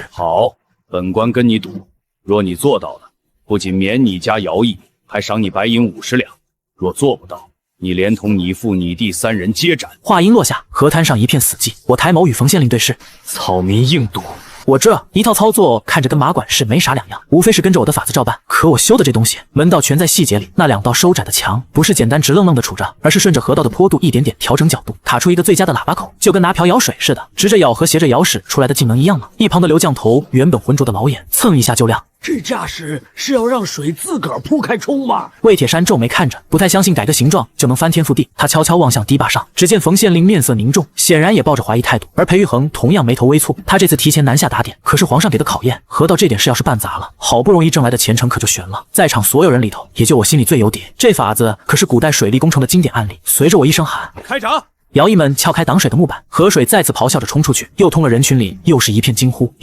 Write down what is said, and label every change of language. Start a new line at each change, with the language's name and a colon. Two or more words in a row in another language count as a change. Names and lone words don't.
Chinese: 好，本官跟你賭，若你做到了，不僅免你家徭役，還賞你白銀50兩；若做不到，你連同你父你弟3人皆斬。話音落下，河灘上一片死寂。我抬眸與馮縣令對視，草民硬賭。我這一套操作看着跟馬管事沒啥兩樣，無非是跟着我的法子照辦。可我修的這東西，門道全在細節裡。那2道收窄的牆，不是簡單直愣愣的杵着，而是順着河道的坡度一點點調整角度，卡出一個最佳的喇叭口，就跟拿瓢舀水似的，直着舀和斜着舀使出來的技能一樣嗎？一旁的劉將頭原本渾濁的老眼蹭一下就亮。這架勢是要讓水自個兒鋪開衝嗎？魏鐵山皺眉看着，不太相信改個形狀就能翻天覆地。他悄悄望向堤壩上，只見馮縣令面色凝重，顯然也抱着懷疑態度。而裴玉衡同樣眉頭微蹙，他這次提前南下打點，可是皇上給的考驗。河道這點事要是辦砸了，好不容易掙來的前程可就懸了。在場所有人裡頭，也就我心裡最有底。這法子可是古代水利工程的經典案例。隨着我一聲喊，開閘！徭役們撬開擋水的木板，河水再次咆哮着衝出去，又通了人群裡，又是一片驚呼。